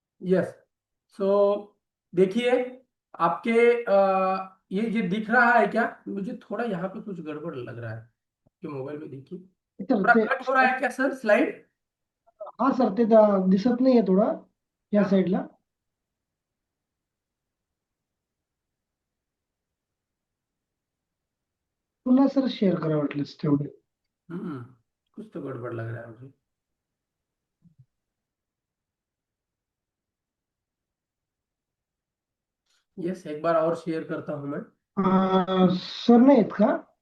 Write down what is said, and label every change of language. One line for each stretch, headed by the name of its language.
Hindi: Yes, सो देखिए आपके ये दिख रहा है क्या, मुझे थोड़ा यहाँ पे कुछ गड़बड़ लग रहा है आपके मोबाइल में, देखिए
English: sir
Hindi: थोड़ा
Marathi: ते
Hindi: कट हो रहा है क्या सर स्लाइड?
Marathi: हा सर ते दिसत नाहीये थोडं या साईडला। पुन्हा सर शेअर करा वाटल्यास तेवढे.
Hindi: हम्म कुछ तो गड़बड़ लग रहा है मुझे. यस, एक बार और शेयर करता हूं मैं.
Marathi: सर नाही आहेत का?